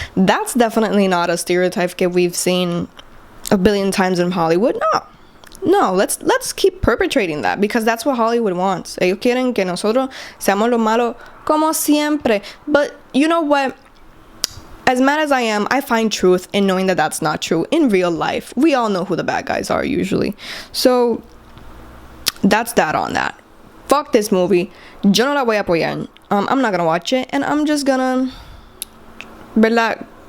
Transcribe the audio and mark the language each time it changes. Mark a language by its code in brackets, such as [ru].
[en] That's definitely not a stereotype that we've seen a billion times in Hollywood. No, let's keep perpetrating that, because that's what Hollywood wants. [es] Ellos quieren que nosotros seamos los malos como siempre. [en] But you know what? As mad as I am, I find truth in knowing that that's not true. In real life, we all know who the bad guys are usually. So that's that on that. Fuck this movie. Yo no la voy a apoyar. I'm not gonna watch it, and I'm just gonna, ¿verdad?